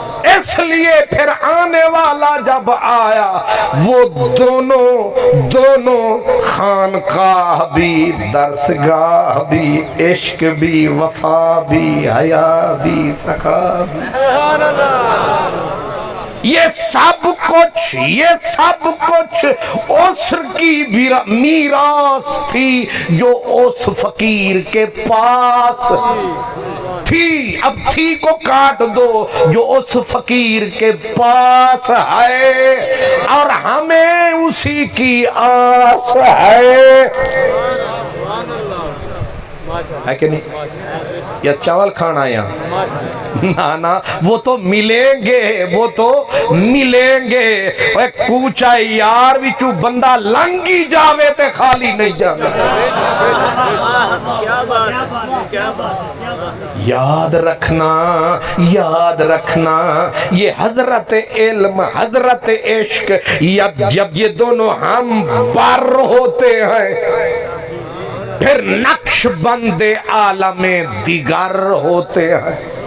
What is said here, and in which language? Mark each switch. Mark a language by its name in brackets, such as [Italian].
[Urdu] اس لیے پھر آنے والا جب آیا وہ دونوں خانقاہ بھی درسگاہ بھی عشق بھی وفا بھی حیا بھی سخا بھی یہ سب کچھ عسر کی میراث تھی جو اس فقیر کے پاس تھی. اب تھی کو کاٹ دو جو اس فقیر کے پاس ہے اور ہمیں اسی کی آس ہے کہ نہیں. یا چاول کھانا یہاں نا وہ تو ملیں گے [Punjabi] کوچا یار وچوں بندہ لنگی جاوے تے خالی نہیں جانا. [Urdu] یاد رکھنا یہ حضرت علم حضرت عشق جب یہ دونوں ہم بر ہوتے ہیں پھر نقش بند عالم دیگر ہوتے ہیں.